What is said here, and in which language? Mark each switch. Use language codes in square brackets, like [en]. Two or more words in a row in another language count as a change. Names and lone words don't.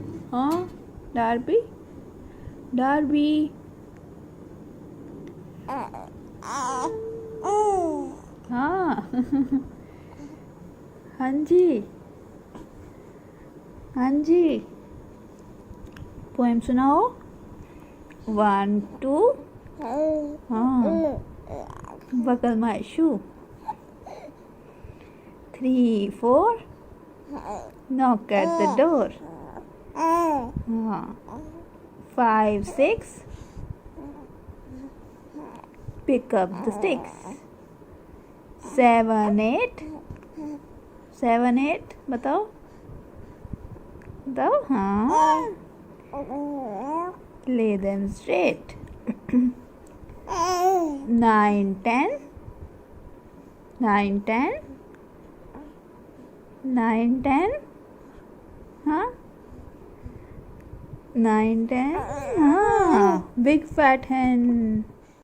[hi] हाँ डार्बी डार्बी हाँ हाँ जी हाँ जी पोएम सुनाओ [en] 1 2 हाँ buckle my shoe 3 4 knock at the door हाँ 5 6 pick up the sticks 7 8 7 8 [hi] बताओ बताओ हाँ [en] lay them straight 9 10 9 10 9 10 हाँ 9 10 हाँ big fat hen